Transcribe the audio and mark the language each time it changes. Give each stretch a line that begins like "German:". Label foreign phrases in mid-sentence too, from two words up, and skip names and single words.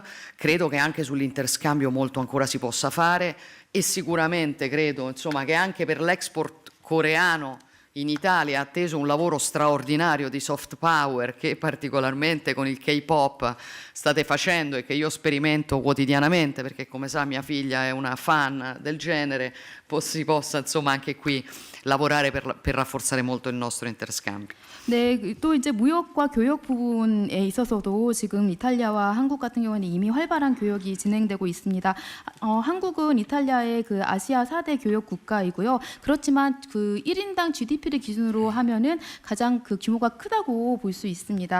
Italian: Credo che anche sull'interscambio molto ancora si possa fare, e sicuramente credo, insomma, che anche per l'export coreano in Italia è atteso un lavoro straordinario di
English: soft power
Italian: che particolarmente con il K-pop state facendo e che io sperimento quotidianamente, perché come sa mia figlia è una fan del genere. Si possa, insomma, anche qui lavorare per rafforzare molto il nostro interscambio.
Korean: 네, 또 이제 무역과 교역 부분에 있어서도 지금 이탈리아와 한국 같은 경우는 이미 활발한 교역이 진행되고 있습니다. 한국은 이탈리아의 그 아시아 4대 교역 국가이고요. 그렇지만 그 1인당 GDP를 기준으로 하면은 가장 그 규모가 크다고 볼 수 있습니다.